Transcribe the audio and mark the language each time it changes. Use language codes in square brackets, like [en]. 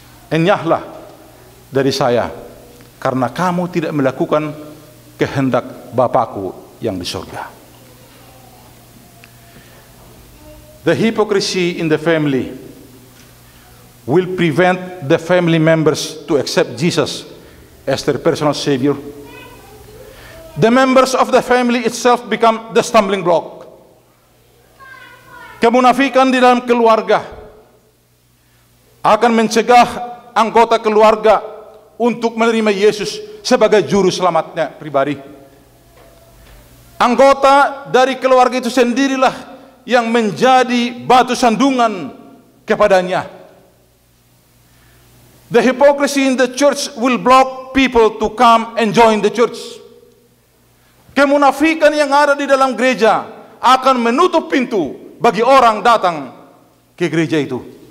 [id] Enyahlah dari saya, karena kamu tidak melakukan kehendak Bapakku yang di surga. [en] The hypocrisy in the family will prevent the family members to accept Jesus as their personal Savior. The members of the family itself become the stumbling block. [id] Kemunafikan di dalam keluarga akan mencegah anggota keluarga untuk menerima Yesus sebagai juru selamatnya pribadi. Anggota dari keluarga itu sendirilah yang menjadi batu sandungan kepadanya. [en] The hypocrisy in the church will block people to come and join the church. [id] kemunafikan yang ada di dalam gereja akan menutup pintu bagi orang datang ke gereja itu.